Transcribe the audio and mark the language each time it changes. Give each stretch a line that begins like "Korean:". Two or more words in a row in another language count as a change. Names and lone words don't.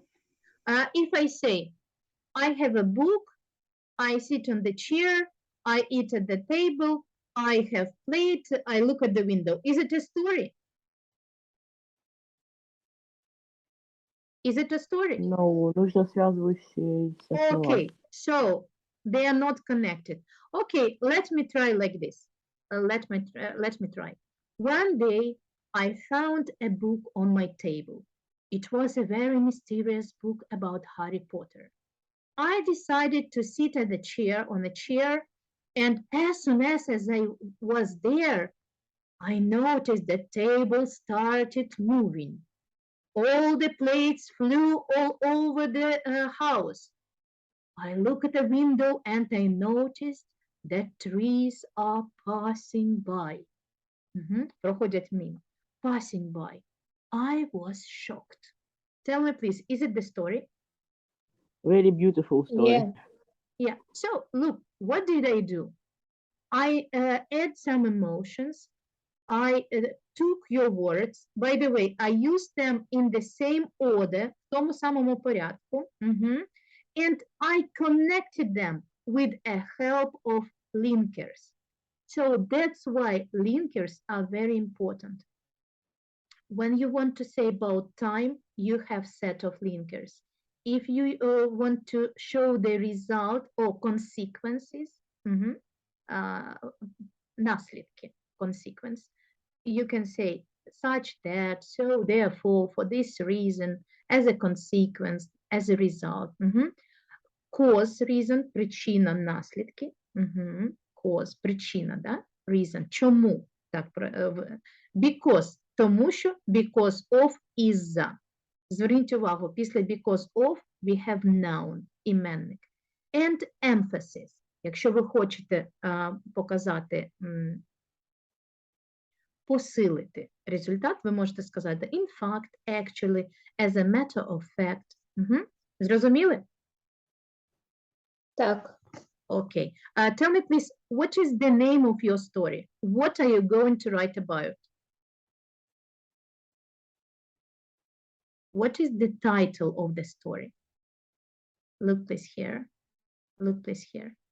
English: If I say, I have a book, I sit on the chair, I eat at the table, I have plate, I look at the window. Is it a story? Is it a story? No,
Russian: нужно связывающие слова.
English: Okay, so they are not connected. Okay, let me try like this. Let me try. One day, I found a book on my table. It was a very mysterious book about Harry Potter. I decided to sit on a chair, and as soon as I was there, I noticed the table started moving. All the plates flew all over the house. I look at the window and I noticed that trees are passing by.
Russian: Проходят мимо.
English: Passing by. I was shocked. Tell me, please, is it the story? Very beautiful story. Yeah. Yeah. So look, what did I do? I add some emotions. I took your words. By the way, I used them in the same order,
Ukrainian: в тому самому порядку.
English: And I connected them with a help of linkers. So that's why linkers are very important. When you want to say about time, you have set of linkers. If you want to show the result or consequences, наследки, consequence, you can say such that, so therefore, for this reason, as a consequence, as a result. Cause, reason,
Ukrainian: причина, наслідки. Cause, причина, да? Reason, чому? Так, because, тому що,
English: because of,
Ukrainian: із-за. Зверніть увагу, після
English: because of we have noun, іменник. And emphasis.
Ukrainian: Якщо ви хочете показати, посилити результат, ви можете сказати
English: in fact, actually, as a matter of fact.
Ukrainian: Зрозуміли? Так.
English: Okay. Tell me, please, what is the name of your story? What are you going to write about? What is the title of the story? Look, please, here. Look, please, here.